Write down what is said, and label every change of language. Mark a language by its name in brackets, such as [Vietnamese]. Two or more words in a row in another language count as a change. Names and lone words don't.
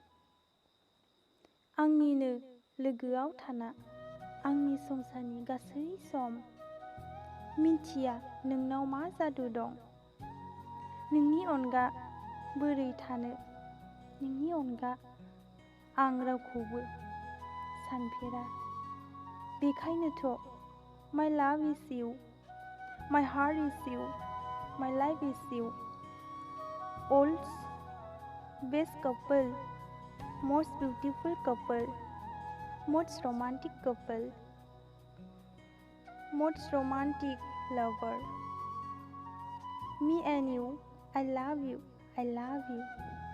[Bodo] आंनिनो लोगोआव थाना आंनि संसारनि गासै सम मिन्थिया नोंनाव मा जादु दं नोंनि अनगा बोरै थानो नोंनि अनगा आं रावखौबो सानफेरा बेखायनोथ' [English] My love is you My heart is you My life is you World's best couple Most beautiful couple Most romantic couple Most romantic lover Me and you I love you